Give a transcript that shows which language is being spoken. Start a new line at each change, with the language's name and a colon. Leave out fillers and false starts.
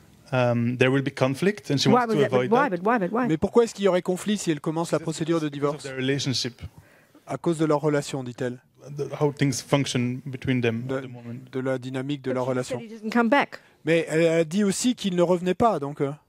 English: There will be conflict, and she wants to avoid that. Why?
French: Mais pourquoi est-ce qu'il y aurait conflit si elle commence la procédure de divorce?
English: Their relationship,
French: À cause de leur relation, dit-elle.
English: how things function between them at the moment.
French: De la dynamique de leur
English: But she
French: relation.
English: said he doesn't come back.
French: Mais elle a dit aussi qu'il ne revenait pas, donc